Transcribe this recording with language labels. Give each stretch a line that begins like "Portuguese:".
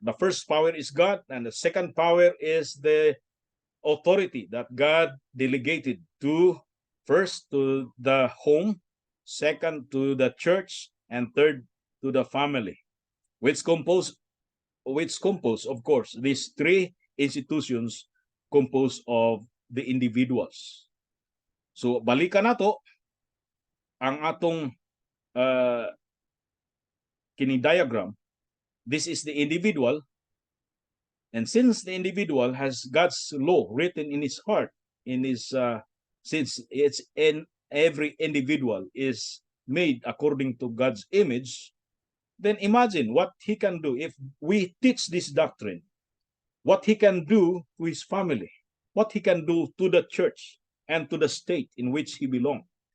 English: The first power is God, and the second power is the authority that God delegated to, first to the home, second to the church, and third to the family, which compose, of course, these three institutions composed of the individuals.
Cebuano: So balikan nato ang atong kini diagram.
English: This is the individual, and since the individual has God's law written in his heart, since it's in every individual is made according to God's image, then imagine what he can do if we teach this doctrine, what he can do to his family, what he can do to the church and to the state in which he belongs.